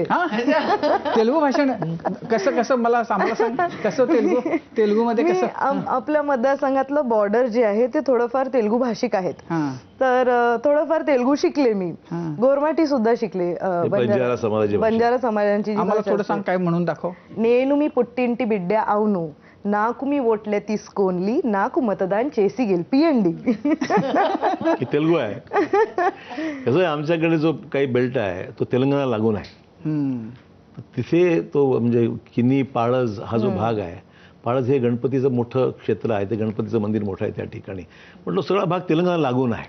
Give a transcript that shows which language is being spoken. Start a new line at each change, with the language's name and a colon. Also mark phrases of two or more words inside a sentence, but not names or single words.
Marathi: तेलुगू भाषण कसं मला सांग कसं तेलुगू मध्ये कसं? आपल्या मतदारसंघातलं बॉर्डर जे आहे ते थोडंफार तेलुगू भाषिक आहेत. तर थोडंफार तेलुगू शिकले मी. गोरमाटी सुद्धा शिकले. बंजारा समाजांची थोडं सांग काय म्हणून दाखव.
Telugu: నేను మీ పుట్టింటి బిడ్డ అవును నాకు మీ ఓట్లే తీసుకోండి నాకు मतदान చేసి గెలిపియండి.
Marathi: तेलुगू आहे. कसं आहे आमच्याकडे जो काही बेल्ट आहे तो तेलंगणा लागून आहे. तिथे तो म्हणजे किनी पाळज हा जो भाग आहे, पाळज हे गणपतीचं मोठं क्षेत्र आहे. ते गणपतीचं मंदिर मोठं आहे त्या ठिकाणी. पण तो सगळा भाग तेलंगणा लागून आहे.